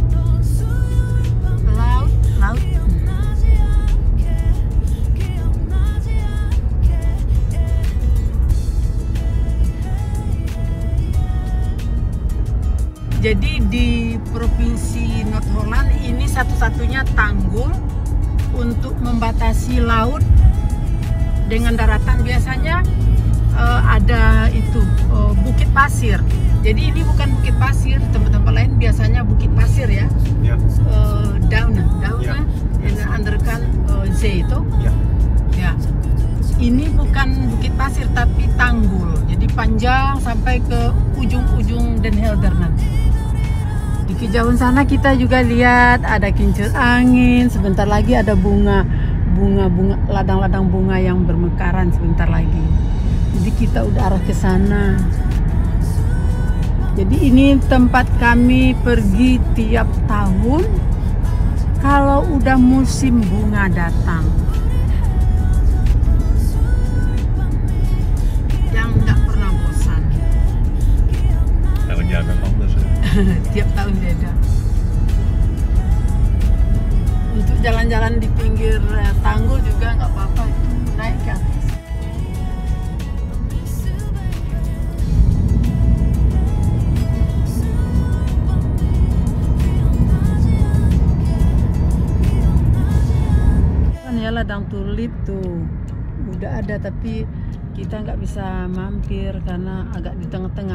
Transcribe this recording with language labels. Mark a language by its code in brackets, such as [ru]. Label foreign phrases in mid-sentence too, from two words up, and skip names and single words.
[id] Jadi di Provinsi Noord-Holland ini satu-satunya tanggul untuk membatasi laut dengan daratan. Biasanya ada itu bukit pasir. Jadi ini bukan bukit pasir, tempat-tempat lain biasanya bukit pasir ya. Ja. Duinen Ja. [nl] en de andere kant zee itu. [id] Ja. Ya. Ini bukan bukit pasir tapi tanggul. Jadi panjang sampai ke ujung-ujung Den Helder nanti. Di kejauhan sana kita juga lihat ada kincir angin. Sebentar lagi ada bunga ladang-ladang bunga yang bermekaran sebentar lagi. Jadi kita udah arah ke sana. Jadi ini tempat kami pergi tiap tahun kalau udah musim bunga datang. Yang nggak pernah bosan. [nl] Elk jaar weer anders. [id] Tiap tahun beda. Untuk jalan-jalan di pinggir tanggul juga nggak apa-apa, itu naik ke atas. Kan ya ladang tulip tuh udah ada tapi kita nggak bisa mampir karena agak di tengah-tengah.